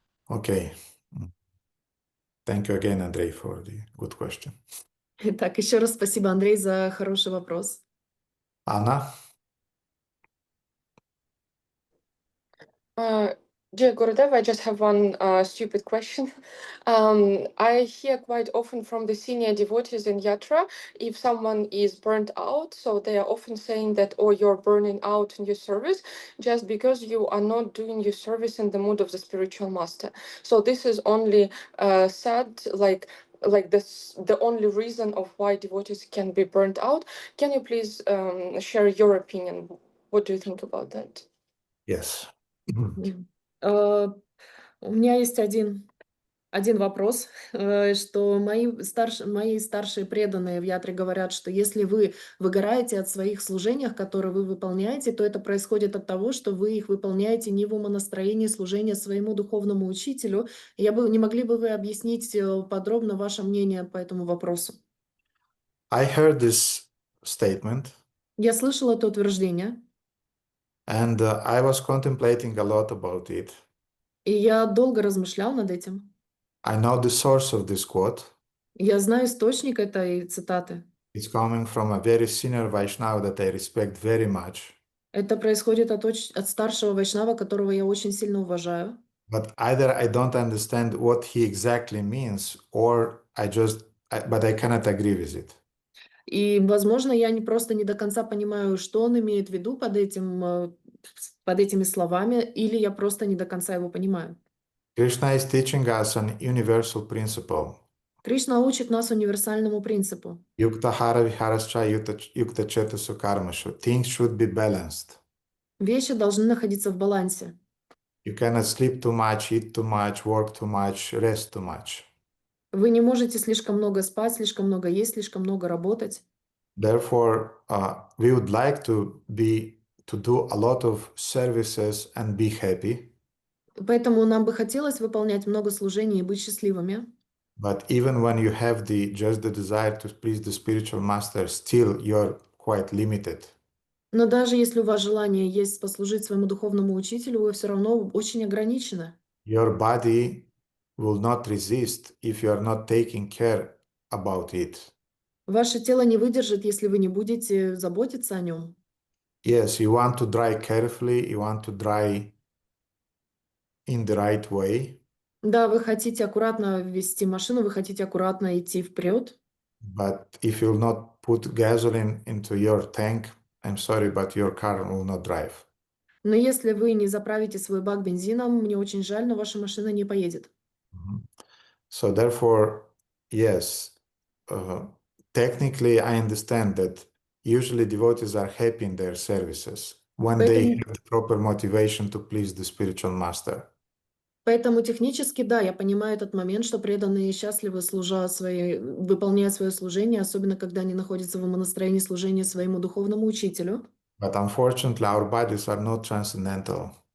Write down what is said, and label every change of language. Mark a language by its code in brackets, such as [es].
[en] Okay. Thank you again, Andrei, for the good question. [ru] Итак, еще раз спасибо, Андрей, за хороший вопрос. [en] Anna? Dear Gurudev, I just have one stupid question. I hear quite often from the senior devotees in Yatra, if someone is burnt out, so they are often saying that, oh, you're burning out in your service just because you are not doing your service in the mood of the spiritual master. So this is only said like this, the only reason of why devotees can be burnt out. Can you please share your opinion? What do you think about that? Yes. [ru] У меня есть один вопрос, что мои старшие преданные в Ятре говорят, что если вы выгораете от своих служений, которые вы выполняете, то это происходит от того, что вы их выполняете не в умонастроении служения своему духовному учителю. Не могли бы вы объяснить подробно ваше мнение по этому вопросу? [en] I heard this statement. [ru] Я слышала это утверждение. [en] And I was contemplating a lot about it. [ru] И я долго размышлял над этим. [en] I know the source of this quote. [ru] Я знаю источник этой цитаты. [en] It's coming from a very senior Vaishnava that I respect very much. [ru] Это происходит от старшего вайшнава, которого я очень сильно уважаю. [en] But either I don't understand what he exactly means, or but I cannot agree with it. [ru] И, возможно, я просто не до конца понимаю, что он имеет в виду под этими словами, или я просто не до конца его понимаю. [en] Krishna is teaching us an universal principle. [ru] Кришна учит нас универсальному принципу. [sa] Yuktahara viharascha yukta chetasu karmashu. [en] Things should be balanced. [ru] Вещи должны находиться в балансе. [en] You cannot sleep too much, eat too much, work too much, rest too much. [ru] Вы не можете слишком много спать, слишком много есть, слишком много работать. [en] Therefore, we would like to do a lot of services and be happy. [ru] Поэтому нам бы хотелось выполнять много служений и быть счастливыми. [en] But even when you have just the desire to please the spiritual master, still you're quite limited. [ru] Но даже если у вас желание есть послужить своему духовному учителю, вы все равно очень ограничены. [en] Your body will not resist if you are not taking care about it. [ru] Ваше тело не выдержит, если вы не будете заботиться о нем. [en] Yes, you want to dry carefully, you want to dry in the right way. [ru] Да, вы хотите аккуратно вести машину, вы хотите аккуратно идти вперед. [en] But if you'll not put gasoline into your tank, I'm sorry, but your car will not drive. [ru] Но если вы не заправите свой бак бензином, мне очень жаль, но ваша машина не поедет. [en] So therefore, yes, technically I understand that usually devotees are happy in their services when they [ru] Поэтому, [en] have the proper motivation to please the spiritual master. [ru] поэтому технически, да, я понимаю этот момент, что преданные счастливы, выполняя свое служение, особенно когда они находятся в настроении служения своему духовному учителю. [en] But unfortunately, our bodies are not transcendental.